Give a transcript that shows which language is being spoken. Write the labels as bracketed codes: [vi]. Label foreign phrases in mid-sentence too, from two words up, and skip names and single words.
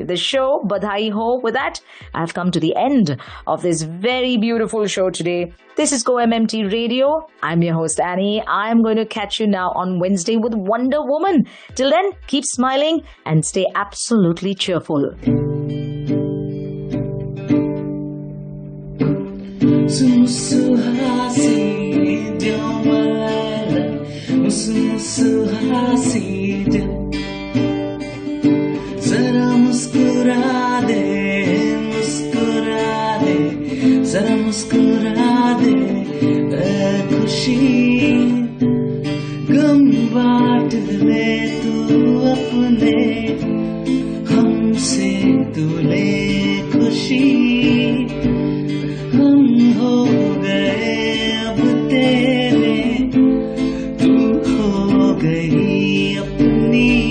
[en] The show, [hi] बधाई हो. [en] With that, I've come to the end of this very beautiful show today. This is Go MMT Radio. I'm your host, Annie. I'm going to catch you now on Wednesday with Wonder Woman. Till then, keep smiling and stay absolutely cheerful. Musu hasi dil malaila, musu hasi dil. [hi] ज़रा मुस्कुरा दे, ज़रा मुस्कुरा दे, खुशी गम बांट ले तू अपने हमसे तू ले खुशी हम हो गए अब तेरे तू खो गई अपनी